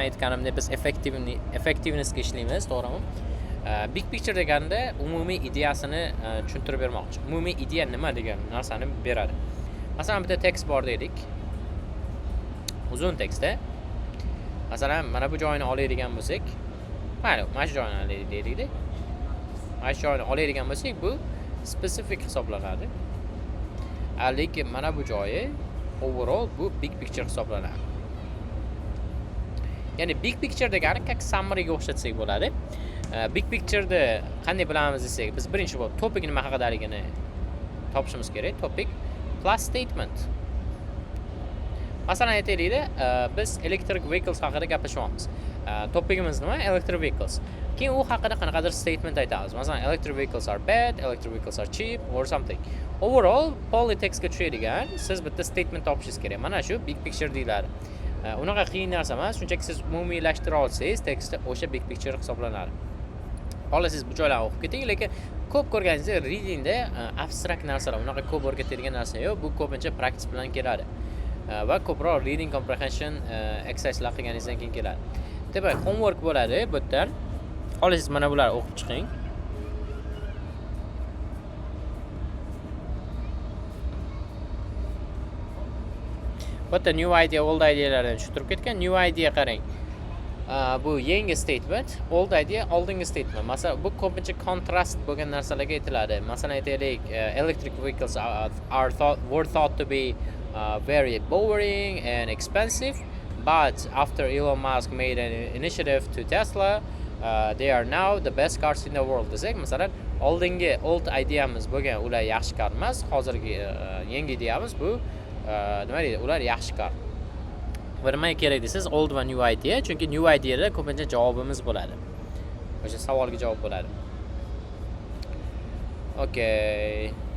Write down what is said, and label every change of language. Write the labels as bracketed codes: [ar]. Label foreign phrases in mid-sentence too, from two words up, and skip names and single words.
[uz] Aytganimdek, biz effectivenessga ishlaymiz, to'g'rimi? [en] Big picture [uz] deganda umumiy ideyasini tushuntirib bermoqchi. Umumiy ideya nima degan narsani beradi. Masalan, bitta tekst bor deylik. Uzun tekstda. Masalan, mana bu joyini oladigan bo'lsak, mayli, mana shu joyini olaylik deylik-da. Mana shu joyini oladigan bo'lsak, bu specific hisoblanadi. Lekin mana bu joyi overall bu [en] big picture [uz] hisoblanadi. Ya'ni [en] big picture [uz] degani как summary-ga o'xshatsak bo'ladi. [en] Big picture- [uz] da qanday bilamiz desak, biz birinchi bo'lib topic nima haqadaligini topishimiz kerak. [en] Topic plus statement. [uz] Masalan, aytaylik-da, biz [en] electric vehicles [uz] haqida gaplashyapmiz. Topigimiz nima? [en] Electric vehicles. [uz] Keyin u haqida qanaqadir statement aytamiz. Masalan, [en] electric vehicles are bad, electric vehicles are cheap or something. [uz] Overall, poly textga tushadigan siz bitta statement topishingiz kerak. Mana shu [en] big picture [uz] deyiladi. Unaqa qiyin narsa emas, shunchaki siz umumiylashtirib olsangiz, tekstda o'sha [en] big picture [uz] hisoblanadi. Olasiz bu joylarni o'qib keting, lekin ko'p ko'rganingizda readingda abstrakt narsalar, unaqa ko'p o'rgatadigan narsa yo'q. Bu ko'pincha practice bilan keladi. Va ko'proq [en] reading comprehension exerciselar [uz] qilganingizdan keyin keladi. Demak, homework bo'ladi bu yerdan. Olasiz mana bularni o'qib chiqing. Bu yerda [en] new idea, old idealardan [uz] tushuntirib ketgan. [en] New idea [uz] qarang. Bu yangi statement, [en] old idea [uz] oldingi statement. Masalan, bu ko'pincha contrast bo'lgan narsalarga aytiladi. Masalan, aytaylik, [en] electric vehicles were thought to be very boring and expensive, but after Elon Musk made an initiative to Tesla, they are now the best cars in the world. [uz] Desak, masalan, oldingi [en] old ideamiz [uz] bo'lgan ular yaxshi car emas, hozirgi yangi ideyamiz bu nima deydi? Ular yaxshi car. Va nimaga kerak desiz, old va [en] new idea, [uz] chunki [en] new ideada [uz] ko'pincha javobimiz bo'ladi. O'sha savolga javob bo'ladi. [en] Okay.